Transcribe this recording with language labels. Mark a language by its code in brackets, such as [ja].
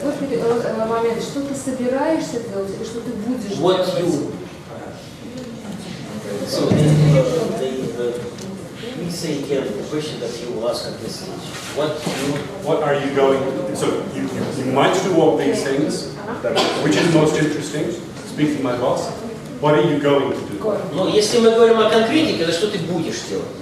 [ru] Вот момент, что ты собираешься делать или что ты будешь делать? [en] So please say again the question that you ask at this stage. What are you going to do? So you might do all these things. Which is most interesting? Speak to my boss. What are you going to do? [ru] Но если мы говорим о конкретике, то что ты будешь делать?